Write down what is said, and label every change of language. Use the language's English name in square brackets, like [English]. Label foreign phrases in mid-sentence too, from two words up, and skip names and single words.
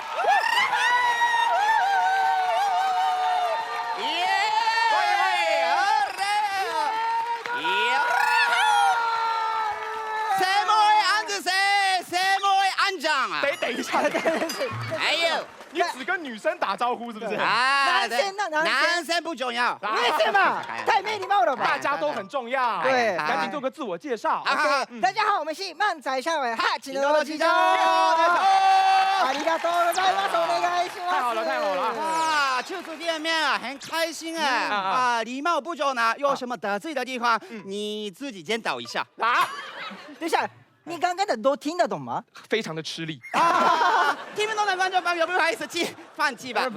[Chinese] 等一下，哎呦，你只跟女生打招呼是不是？啊，男生不重要，为什么？太没礼貌了吧？大家都很重要。对，赶紧做个自我介绍。大家好，我们是漫才少爷哈，请多指教。 [Japanese] ありがとうございます，お願いします。 [Chinese] 太好了，太好了啊！初次见面啊，很开心啊！啊，礼貌不周呢，有什么得罪的地方，你自己先抖一下啊。等一下。你刚刚的都听得懂吗？非常的吃力啊！听不懂的观众朋友，不好意思，放弃吧。